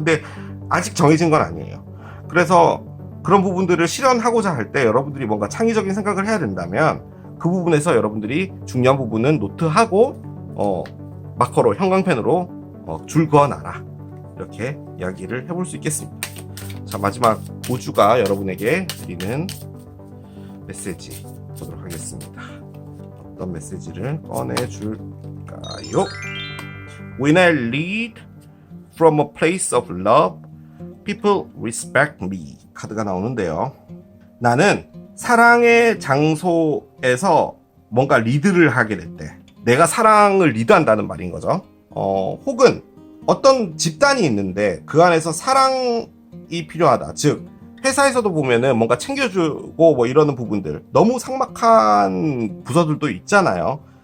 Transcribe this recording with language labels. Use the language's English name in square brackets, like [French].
[Korean] 근데 아직 정해진 건 아니에요. 그래서 그런 부분들을 실현하고자 할 때 여러분들이 뭔가 창의적인 생각을 해야 된다면 그 부분에서 여러분들이 중요한 부분은 노트하고 마커로 형광펜으로 줄 그어놔라, 이렇게 이야기를 해볼 수 있겠습니다. 자, 마지막 5주가 여러분에게 드리는 메시지 보도록 하겠습니다. 어떤 메시지를 꺼내줄까요? [English] When I lead from a place of love, people respect me. [Korean] 카드가 나오는데요. 나는 사랑의 장소에서 뭔가 리드를 하게 될 때, 내가 사랑을 리드한다는 말인 거죠. 혹은 어떤 집단이 있는데 그 안에서 사랑이 필요하다. 즉 회사에서도 보면은 뭔가 챙겨주고 뭐 이러는 부분들, 너무 삭막한 부서들도 있잖아요.